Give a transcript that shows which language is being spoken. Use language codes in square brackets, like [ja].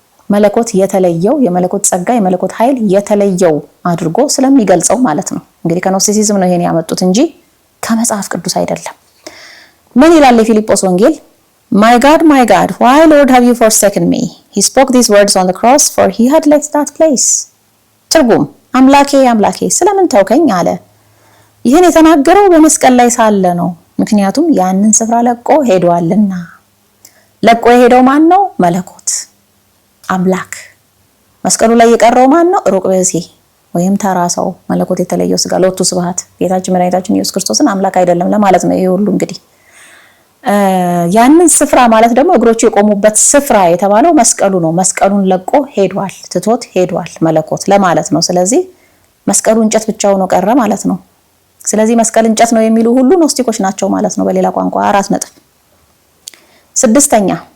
[am] መለኮት የተለየው የመለኮት ጸጋ የመለኮት ኃይል የተለየው አድርጎ ስለሚገልጸው ማለት ነው። እንግዲህ ከኖስቲሲዝም ነው ይሄን ያመጡት እንጂ ከመጽሐፍ ቅዱስ አይደለም። ምን ይላል የፊልጶስ ወንጌል? [en] My God, why Lord have you forsaken me? He spoke these words on the cross, for he had left that place. [am] ትርጉም አምላኬ አምላኬ ስለምን ተውከኝ አለ። ይህን የተናገረው በመስቀል ላይ ሳለ ነው። ምክንያቱም ያንን ስፍራ ለቆ ሄዷልና። ለቆ የሄደው ማን ነው? መለኮት አምላክ። መስቀሉ ላይ የቀረው ማን ነው? ሩቅ ብእሲ ወይም ተራ ሰው፣ መለኮት የተለየው ስጋ። ሎቱ ስብሐት ጌታችን መድኃኒታችን ኢየሱስ ክርስቶስን አምላክ አይደለም ለማለት ነው። ይሄ ሁሉ እንግዲህ ያንን ስፍራ ማለት ደግሞ እግሮቹ የቆሙበት ስፍራ የተባለው መስቀሉ ነው። መስቀሉን ለቆ ሄዷል፣ ትቶት ሄዷል መለኮት ለማለት ነው። ስለዚህ መስቀሉ እንጨት ብቻው ነው ቀረ ማለት ነው። ስለዚህ መስቀል እንጨት ነው የሚሉ ሁሉ ኖስቲኮች ናቸው ማለት ነው በሌላ ቋንቋ። 4 ነጥብ። 6ኛ